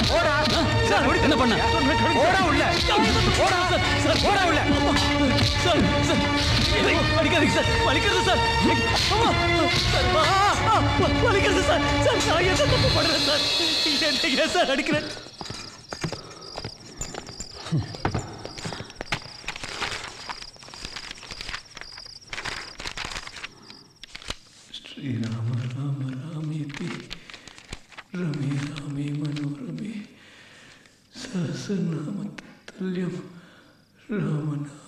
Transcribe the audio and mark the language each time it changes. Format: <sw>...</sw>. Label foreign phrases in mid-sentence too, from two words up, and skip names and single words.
<ta>என்ன பண்ண? அடிக்காதீங்க சார், வலிக்கிறது சார். வலிக்கிறது சார். சார் நான் என்ன தப்பு பண்றேன் சார்? ஏன் சார் அடிக்கிறேன்?</ta> <sa>श्रीराम राम रामेति रमे रामे मनोरमे सहस्रनाम तत्तुल्यं राम नाम</sa>